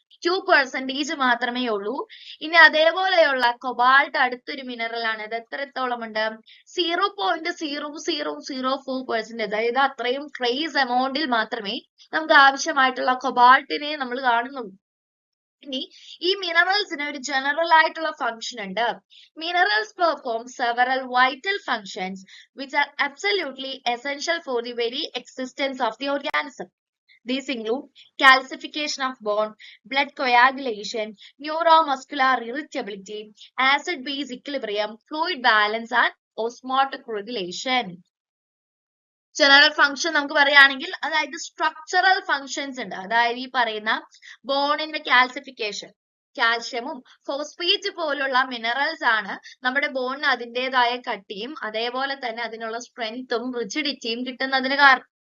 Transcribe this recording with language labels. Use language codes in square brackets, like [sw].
[ml] 2% മാത്രമേ ഉള്ളൂ. ഇനി അതേപോലെയുള്ള കൊബാൾട്ട് അടുത്തൊരു മിനറൽ ആണ്. ഇത് എത്രത്തോളം ഉണ്ട്? 0.0004%. അതായത് അത്രയും ട്രേസ് എമൗണ്ടിൽ മാത്രമേ നമുക്ക് ആവശ്യമായിട്ടുള്ള കൊബാൾട്ടിനെ നമ്മൾ കാണുന്നുള്ളൂ. ഇനി ഈ മിനറൽസിന് ഒരു ജനറൽ ആയിട്ടുള്ള ഫംഗ്ഷൻ ഉണ്ട്. [en] Minerals perform several vital functions which are absolutely essential for the very existence of the organism. These include calcification of bone, blood coagulation, neuromuscular irritability, acid-base equilibrium, fluid balance and osmotic regulation. [ml] General function നമുക്ക് പറയുകയാണെങ്കിൽ അതായത് structural functions ഉണ്ട്. അതായത് ഈ പറയുന്ന ബോണിന്റെ calcification, കാൽഷ്യമും phosphate പോലുള്ള minerals ആണ് നമ്മുടെ ബോണിന് അതിൻ്റെതായ കട്ടിയും അതേപോലെ തന്നെ അതിനുള്ള സ്ട്രെങ്ത്തും റിജിഡിറ്റിയും കിട്ടുന്നതിന് കാരണം.